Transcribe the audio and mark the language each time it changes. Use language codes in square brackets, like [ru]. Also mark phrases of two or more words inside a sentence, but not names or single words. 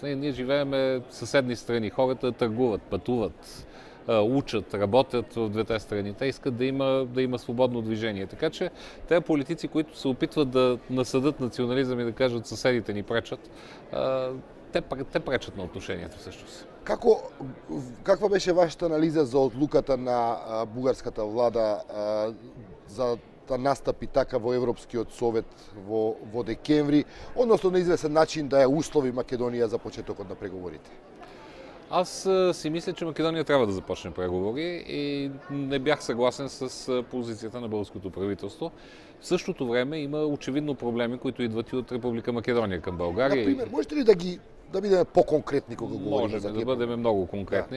[bg] Ние живееме в съседни страни, хората търгуват, пътуват, учат, работят в двете страни. Те искат да има свободно движение. Така че тези политици, които се опитват да насъдат национализъм и да кажат съседите ни пречат, те пречат на отношенията всъщност. [mk] Каква беше вашата анализа за одлуката на бугарската влада за да настапи така во Европскиот совет во декември, односно на известен начин да ја услови Македонија за почетокот на преговорите? [bg] Аз си мисля, че Македония трябва да започне преговори и не бях съгласен с позицията на българското правителство. В същото време има очевидно проблеми, които идват и от Република Македония към България. [mk] Например, можете ли да бидеме по-конкретни кога говорим за [bg] да бъдем много конкретни.